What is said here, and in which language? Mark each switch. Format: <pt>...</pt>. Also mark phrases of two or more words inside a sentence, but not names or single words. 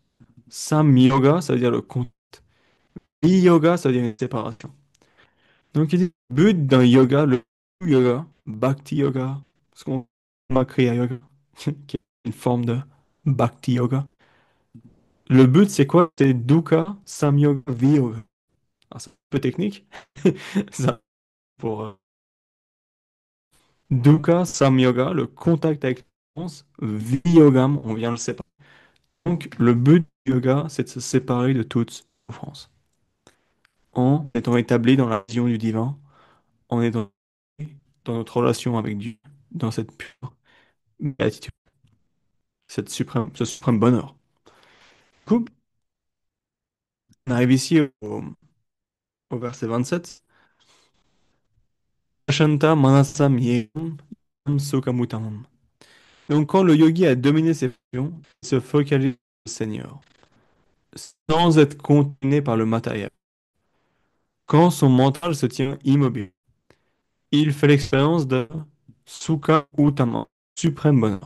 <fr>Sam yoga, ça veut dire le contact. Yoga, ça veut dire une séparation. Donc il dit le but d'un yoga, le yoga,</fr> <sa>bhakti yoga,</sa> <fr>ce qu'on m'a créé à yoga, qui est une forme de</fr> <sa>bhakti yoga.</sa> <fr>Le but, c'est quoi? C'est</fr> <sa>dukkha, samyoga, viyoga.</sa> <fr>Alors, c'est un peu technique, ça, pour</fr> <sa>dukkha, samyoga,</sa> <fr>le contact avec la souffrance, viyogam, on vient de le séparer. Donc, le but du yoga, c'est de se séparer de toute souffrance, en étant établi dans la vision du divin, en étant dans notre relation avec Dieu, dans cette pure béatitude, ce suprême bonheur. Du coup, on arrive ici au verset 27.</fr> <sa>Shanta manasam yegam sukhamutamam.</sa> <fr>Donc, quand le yogi a dominé ses fonctions, il se focalise sur le Seigneur, sans être contaminé par le matériel. Quand son mental se tient immobile, il fait l'expérience de</fr> <sa>Sukha Uttama,</sa> <fr>suprême bonheur.</fr>